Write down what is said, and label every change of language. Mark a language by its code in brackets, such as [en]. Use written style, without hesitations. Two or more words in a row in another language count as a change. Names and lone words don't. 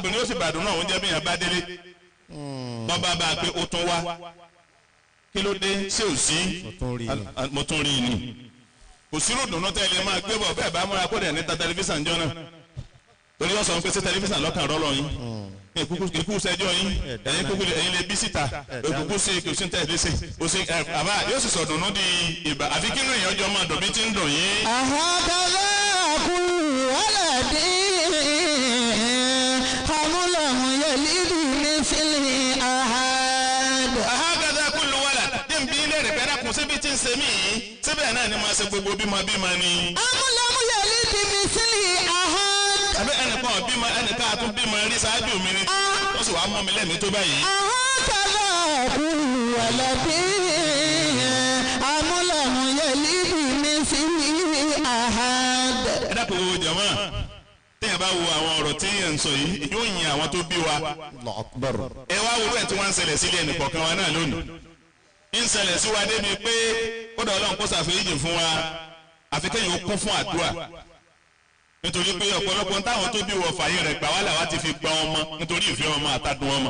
[yo] ó sì bàdùn náà oúnjẹ bí yẹn bá délé tọ́ba bá a pé ó tún wá kí ló dé ṣé ò sí mo tún rí i ni kò sí ròdùnú tẹ́lẹ̀ máa gbé bọ̀ bẹ́ẹ̀ bá múra kó dẹ̀ ní ta tẹlifíṣàn jọ náà torí wọ́n sọ pé ṣé tẹlifíṣàn lọ́kàn rọ́lọ́ yín ikú sẹjọ́ yín ẹ̀yin lè bí síta òkùnkù sí kò sí tẹ̀ léṣe kò sí àbá yóò sì sọ̀dùnú di ìbà àfi kí nìyẹn ọjọ́ máa dùn bí ti ń dùn yín. [ar] أهكذا كل ولد حمله يلد مثل أحد. أهكذا كل ولد [yo] dín bí ilé rẹ̀ bẹ́ẹ̀ kún síbi tí ń ṣe mí síbẹ̀ náà ni máa ṣe gbogbo bímọ ni. [ar] حمله يلد مثل أحد. [yo] àbí ẹnìkan bímọ ẹnìkan àtún bímọ rí ṣáájú mi ni ó sì wá mọ́ mi lẹ́mìí tó báyìí. [ar] أهكذا كل ولد حمله يلد مثل أحد. [yo] ẹ dákun wo jama téèyàn bá wo àwọn ọ̀rọ̀ tí yẹn ń sọ yìí yóò yin àwọn tó bí wa. [ar] Allahu Akbar. [yo] ẹ wá wo bẹ́ẹ̀ tí wọ́n ń ṣẹlẹ̀ sílé ẹnìkọ̀ọ̀kan wa náà lónìí. ń ṣẹlẹ̀ sí wa débi pé kódà Ọlọ́run kó ṣàforíjì fún wa àfi kéèyàn ó kún fún àdúrà. nítorí pé ọ̀pọ̀lọpọ̀ táwọn tó bí wọ fàyè rẹ̀ gbà wá làwa ti fi gbà ọmọ nítorí ìfẹ́ ọmọ àtàdùn ọmọ.